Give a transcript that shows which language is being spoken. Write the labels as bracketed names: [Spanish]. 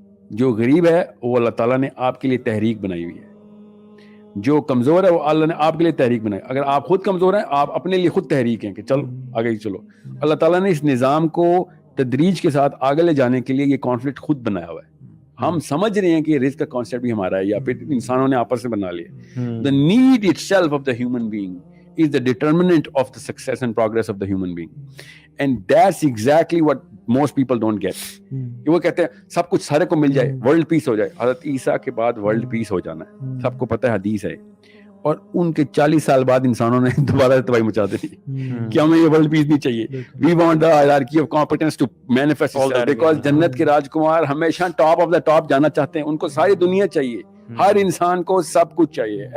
[Urdu] جو غریب ہے وہ اللہ تعالیٰ نے آپ کے لیے تحریک بنائی ہوئی ہے, جو کمزور ہے وہ اللہ نے آپ کے لیے تحریک بنائی. اگر آپ خود کمزور ہیں, آپ اپنے لیے خود تحریک ہیں کہ چل آگے ہی چلو. اللہ تعالیٰ نے اس نظام کو تدریج کے ساتھ آگے لے جانے کے لیے یہ کانفلکٹ خود بنایا ہوا ہے. ہم سمجھ رہے ہیں کہ رزق کا کانسیپٹ بھی ہمارا ہے یا پھر انسانوں نے آپس میں بنا لیا. [English] The need itself of the human being is the determinant of the success and progress of the human being. And that's exactly what most people don't get. [Urdu] وہ کہتے ہیں سب کچھ سارے کو مل جائے, ورلڈ پیس ہو جائے. حضرت عیسیٰ کے بعد ورلڈ پیس ہو جانا ہے, سب کو پتہ ہے, حدیث ہے. اور ان کے 40 سال بعد انسانوں نے دوبارہ تباہی مچا دی کہ ہمیں یہ ورلڈ پیس نہیں چاہیے. [English] We want the hierarchy of competence to manifest itself because [Urdu] جنت کے راجکمار ہمیشہ [English] top of the top [Urdu] جانا چاہتے ہیں. ان کو ساری دنیا چاہیے, ہر انسان کو سب کچھ چاہیے.